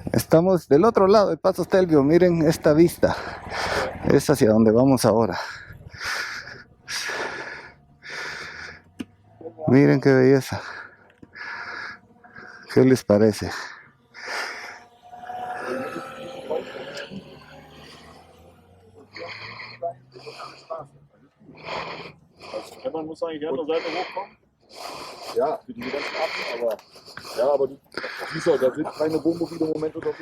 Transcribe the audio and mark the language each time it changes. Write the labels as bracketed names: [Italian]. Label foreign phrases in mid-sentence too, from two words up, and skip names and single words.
[Spanish] Estamos del otro lado del Paso Stelvio. Miren esta vista. Es hacia donde vamos ahora. Miren qué belleza. ¿Qué les parece? [German] Man muss eigentlich an der Seite hochkommen. Ja, für diese ganzen Affen, aber ja, aber dieser, da sind keine Wohnmobile im Moment oder so.